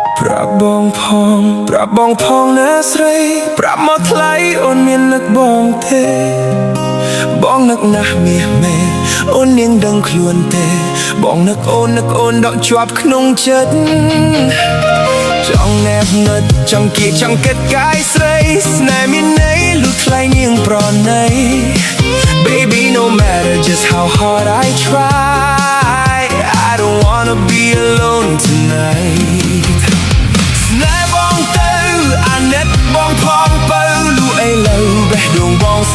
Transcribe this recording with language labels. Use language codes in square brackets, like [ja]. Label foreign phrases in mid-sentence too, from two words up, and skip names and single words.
[km] ប្រាប់បងផងណាស្រីប្រាប់មកថ្លៃអូនមាននឹកបងទេបងនឹកណាស់មាសមែ នអូននាងដឹងខ្លួនទេបងនឹកអូនដកជាប់ក្នុងចិត្តចង់ណែបងឹតចង់គៀកចង់គិតកាយស្រីស្នេហ៍មានន័យលុះថ្លៃនាងប្រណី [en] Baby no matter just how hard I try I don't wanna be alone tonight [km] ស្នេហ៍បងទៅអាណិតបងផងបើលូអីលើបេះដូងបង